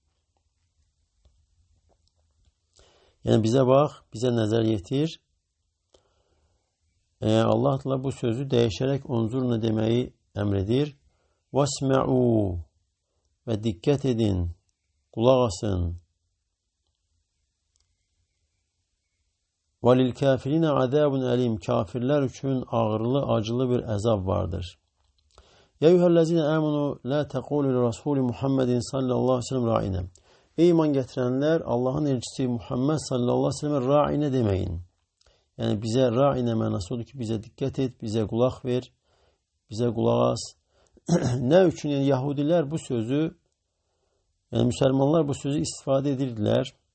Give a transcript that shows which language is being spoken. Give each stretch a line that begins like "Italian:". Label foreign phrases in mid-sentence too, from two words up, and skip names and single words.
Azerbaijani: Yəni bizə bax, bizə nəzər yetir. Allah da bu sözü dəyişərək unzurnə deməyi əmr edir. Vəsmə'u və diqqət edin, qulaq asın.
Arabic: وَلِلْكَافِرِينَ عَذَابٌ
Azerbaijani: əlim Kafirlər üçün ağırlı, acılı bir əzab vardır.
Arabic: يَا اَيُّهَا الَّذِينَ آمَنُوا لَا تَقُولُوا لِرَسُولِ مُحَمَّدٍ صلى الله عليه وسلم
Azerbaijani: ra'inə Ey iman gətirənlər, Allahın elçisi Muhammed
Arabic: صلى الله عليه وسلم
Azerbaijani: ra'inə deməyin. Yəni bizə ra'inə mənası odur ki, bizə diqqət et, bizə qulaq ver, bizə qulaq as. Nə üçün? Yəni Yahudilər bu sözü, yəni müsəlmanlar bu sözü istifadə edirdilər.